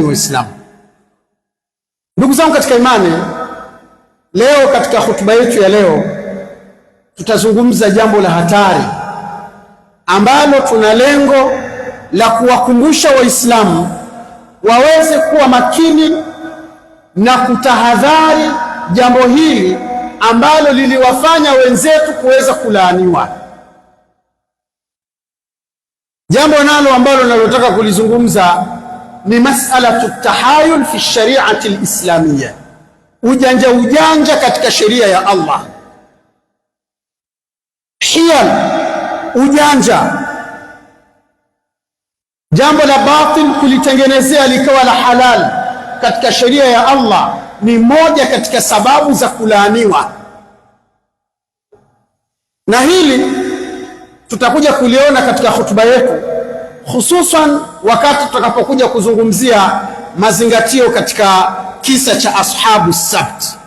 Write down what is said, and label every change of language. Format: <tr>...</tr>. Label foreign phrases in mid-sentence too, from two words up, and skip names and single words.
<sw>Waislamu, ndugu zangu katika imani, leo katika hutuba yetu ya leo tutazungumza jambo la hatari ambalo tuna lengo la kuwakumbusha Waislamu waweze kuwa makini na kutahadhari jambo hili ambalo liliwafanya wenzetu kuweza kulaaniwa. Jambo nalo ambalo nalotaka kulizungumza ni</sw> <ar>مسألة التحايل في الشريعة الإسلامية,</ar> <sw>ujanja katika sheria ya Allah. hiyal, ujanja, jambo la batil kulitengenezea likawa la halal katika sheria ya Allah, ni moja katika sababu za kulaaniwa, na hili tutakuja kuliona katika hutuba yetu, hususan wakati tutakapokuja kuzungumzia mazingatio katika kisa cha</sw> <ar>أصحاب السبت.</ar>